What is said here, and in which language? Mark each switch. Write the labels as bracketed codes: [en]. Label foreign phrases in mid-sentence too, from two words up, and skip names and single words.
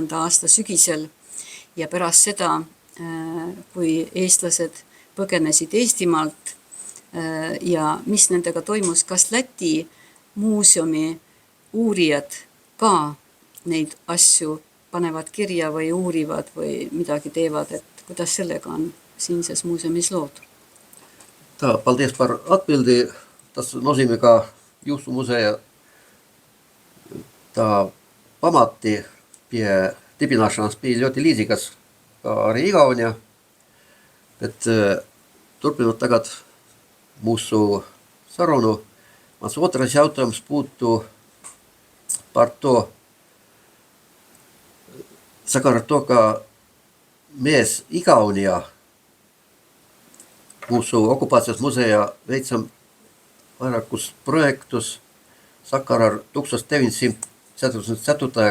[et] aasta sügisel ja pärast seda, kui eestlased põgenesid Eestimaalt ja mis nendega toimus, kas Läti muuseumi uurijad ka neid asju panevad kirja või uurivad või midagi teevad, et kuidas sellega on siinses muuseumis lood? [lv] Paldies par atbildi. Tas nozīmē, ka jūsu muzeja tā pamati pie dibināšanas bija ļoti līdzīgas kā arī Igaunijā. Bet turpinot tagad mūsu sarunu, mans otrais jautājums būtu par to, sakara to, ka mēs Igaunijā mūsu okupācijas muzejā veicam vairākus projektus sakara ar 1944.